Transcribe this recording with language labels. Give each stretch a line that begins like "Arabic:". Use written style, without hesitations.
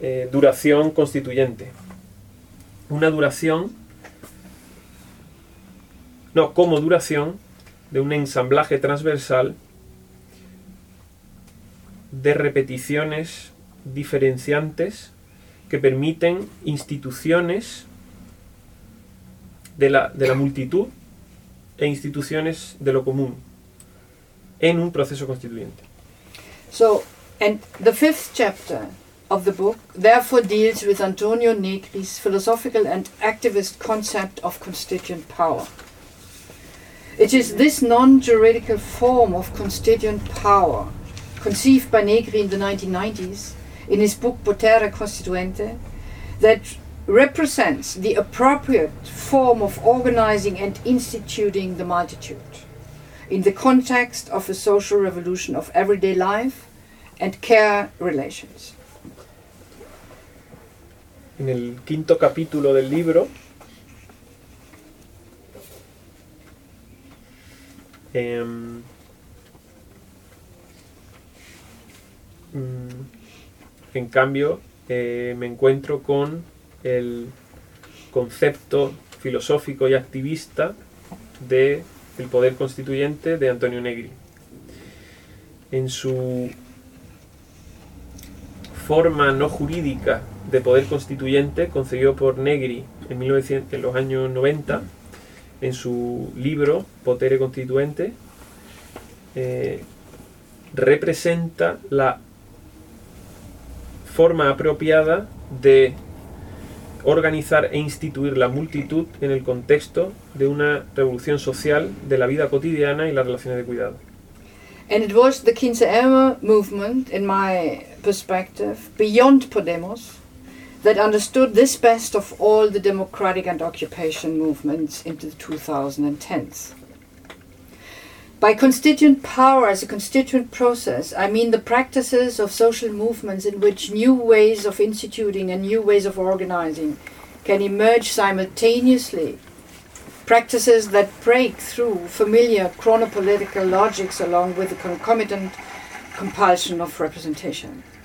Spanish: duración constituyente, una duración, no, como duración de un ensamblaje transversal de repeticiones diferenciantes que permiten instituciones de la multitud e instituciones de lo común en un proceso constituyente.
English: So, and the fifth chapter of the book therefore deals with Antonio Negri's philosophical and activist concept of constituent power. It is this non-juridical form of constituent power, conceived by Negri in the 1990s in his book Potere Costituente, that represents the appropriate form of organizing and instituting the multitude in the context of a social revolution of everyday life and care relations.
Spanish: En el quinto capítulo del libro, en cambio, me encuentro con el concepto filosófico y activista del poder constituyente de Antonio Negri. En su forma no jurídica de poder constituyente, concebido por Negri en los años 90, en su libro Potere Constituente, representa la forma apropiada de organizar e instituir la multitud en el contexto de una revolución social de la vida cotidiana y las relaciones de cuidado.
English: And it was the 15M movement, in my perspective, beyond Podemos, that understood this best of all the democratic and occupation movements into the 2010s. By constituent power, as a constituent process, I mean the practices of social movements in which new ways of instituting and new ways of organizing can emerge simultaneously, practices that break through familiar chronopolitical logics along with the concomitant compulsion of representation.